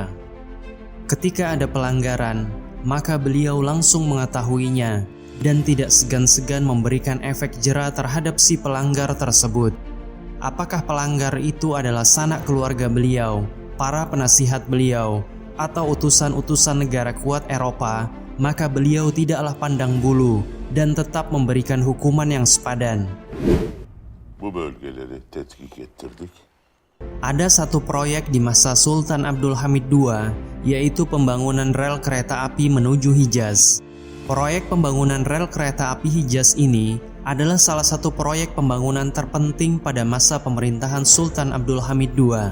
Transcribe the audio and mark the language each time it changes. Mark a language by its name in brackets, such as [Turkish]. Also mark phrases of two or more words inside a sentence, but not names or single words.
[Indonesian] Ketika ada pelanggaran, maka beliau langsung mengetahuinya dan tidak segan-segan memberikan efek jera terhadap si pelanggar tersebut. Apakah pelanggar itu adalah sanak keluarga beliau, para penasihat beliau, atau utusan-utusan negara kuat Eropa, maka beliau tidaklah pandang bulu dan tetap memberikan hukuman yang sepadan. [Turkish] Bu bölgeleri tetkik ettirdik. [Indonesian] Ada satu proyek di masa Sultan Abdul Hamid II, yaitu pembangunan rel kereta api menuju Hijaz. Proyek pembangunan rel kereta api Hijaz ini adalah salah satu proyek pembangunan terpenting pada masa pemerintahan Sultan Abdul Hamid II.